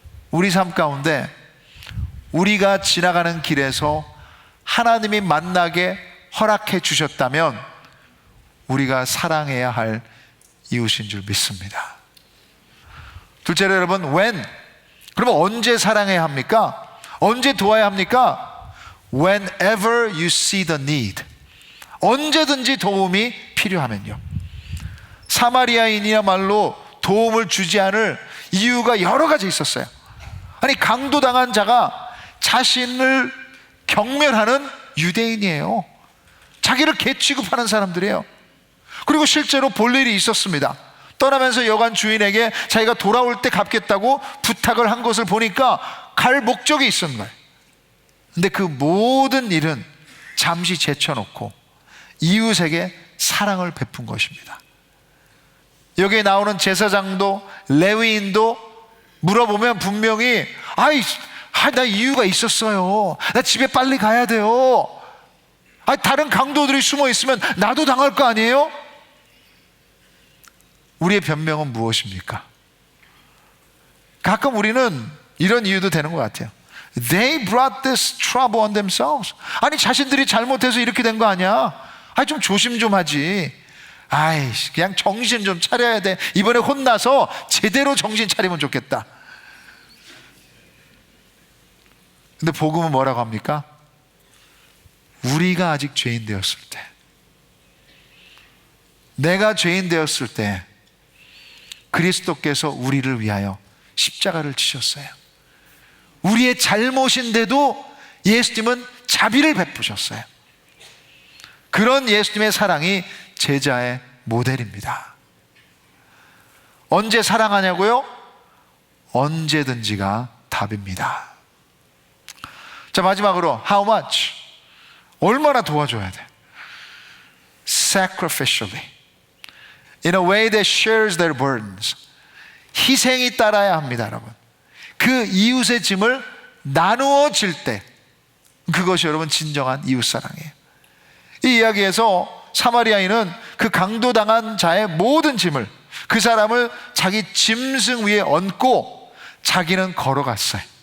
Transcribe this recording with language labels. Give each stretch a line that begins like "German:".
Korean: 우리 삶 가운데 우리가 지나가는 길에서 하나님이 만나게 허락해 주셨다면 우리가 사랑해야 할 이웃인 줄 믿습니다. 둘째로 여러분,
English: when?
Korean: 그러면 언제 사랑해야 합니까? 언제 도와야 합니까?
English: Whenever you see the need.
Korean: 언제든지 도움이 필요하면요. 사마리아인이야말로 도움을 주지 않을 이유가 여러 가지 있었어요. 아니, 강도당한 자가 자신을 경멸하는 유대인이에요. 자기를 개 취급하는 사람들이에요. 그리고 실제로 볼 일이 있었습니다. 떠나면서 여관 주인에게 자기가 돌아올 때 갚겠다고 부탁을 한 것을 보니까 갈 목적이 있었는 거예요. 근데 그 모든 일은 잠시 제쳐놓고 이웃에게 사랑을 베푼 것입니다. 여기에 나오는 제사장도 레위인도 물어보면 분명히 나 이유가 있었어요. 나 집에 빨리 가야 돼요. 다른 강도들이 숨어 있으면 나도 당할 거 아니에요? 우리의 변명은 무엇입니까? 가끔 우리는 이런 이유도 되는 것 같아요.
English: They brought this trouble on themselves.
Korean: 아니, 자신들이 잘못해서 이렇게 된 거 아니야? 좀 조심 좀 하지. 그냥 정신 좀 차려야 돼. 이번에 혼나서 제대로 정신 차리면 좋겠다. 근데 복음은 뭐라고 합니까? 우리가 아직 죄인 되었을 때, 내가 죄인 되었을 때 그리스도께서 우리를 위하여 십자가를 지셨어요. 우리의 잘못인데도 예수님은 자비를 베푸셨어요. 그런 예수님의 사랑이 제자의 모델입니다. 언제 사랑하냐고요? 언제든지가 답입니다. 자, 마지막으로
English: how much?
Korean: 얼마나 도와줘야 돼?
English: Sacrificially, in a way that shares their burdens.
Korean: 희생이 따라야 합니다, 여러분. 그 이웃의 짐을 나누어질 때, 그것이 여러분 진정한 이웃사랑이에요. 이 이야기에서 사마리아인은 그 강도당한 자의 모든 짐을, 그 사람을 자기 짐승 위에 얹고 자기는 걸어갔어요.